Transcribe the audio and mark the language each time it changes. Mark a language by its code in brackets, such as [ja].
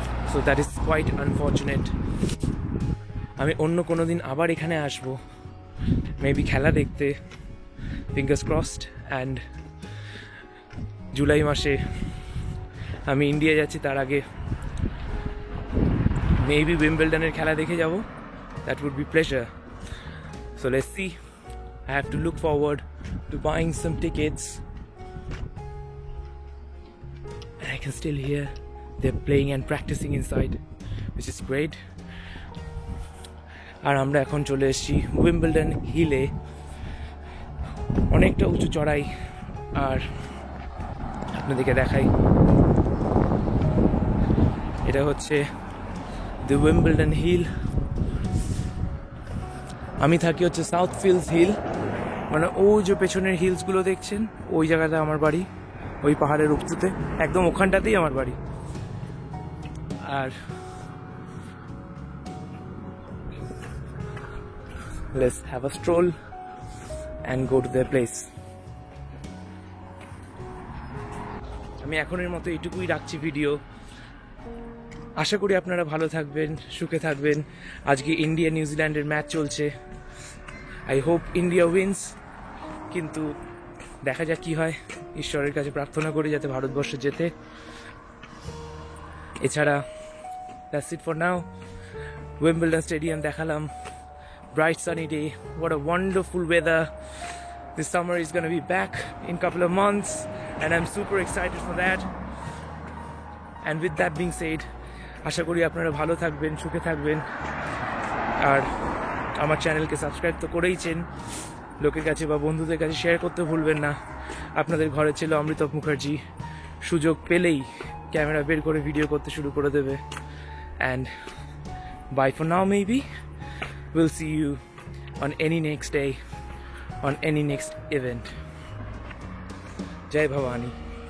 [en] So that is quite unfortunate. [bn] আমি অন্য কোনো দিন আবার এখানে আসবো, মেবি খেলা দেখতে, [en] Fingers crossed. [bn] অ্যান্ড জুলাই মাসে আমি ইন্ডিয়া যাচ্ছি, তার আগে মেবি উইম্বলডনের খেলা দেখে যাব। [en] That would be pleasure. So let's see. I have to look forward to buying some tickets. And I can still hear they're playing and practicing inside, which is great. [bn] আর আমরা এখন চলে এসেছি উইম্বলডন হিলে। অনেকটা উঁচু চড়াই, আর আপনাদেরকে দেখাই, এটা হচ্ছে দ্য উইম্বলডন হিল। আমি থাকি হচ্ছে সাউথ ফিল্ডস হিল, মানে ওই যে পেছনের হিলসগুলো দেখছেন, ওই জায়গাটা আমার বাড়ি, ওই পাহাড়ের উঁচুতে, একদম ওখানটাতেই আমার বাড়ি। আর [en] let's have a stroll and go to their place. [bn] আমি এখনের মতো এইটুকুই রাখছি ভিডিও। আশা করি আপনারা ভালো থাকবেন, সুখে থাকবেন। আজকে ইন্ডিয়া নিউজিল্যান্ডের ম্যাচ চলছে। [en] I hope India wins, [bn] কিন্তু দেখা যাক কি হয়। ঈশ্বরের কাছে প্রার্থনা করি যাতে ভারতবর্ষ জেতে। [en] এছাড়া that's it for now. [bn] Wimbledon stadium দেখালাম, [en] bright sunny day, what a wonderful weather. This summer is going to be back in a couple of months and I'm super excited for that. And with that being said, [bn] আশা করি আপনারা ভালো থাকবেন, সুখে থাকবেন। আর আমার চ্যানেলকে subscribe তো করেইছেন, লোকের কাছে বা বন্ধুদের কাছে শেয়ার করতে ভুলবেন না। আপনাদের ঘরের ছেলে অমৃতক মুখার্জি সুযোগ পেলেই ক্যামেরা বের করে ভিডিও করতে শুরু করে দেবে। [en] And bye for now maybe. We'll see you on any next day, on any next event. Jai Bhavani.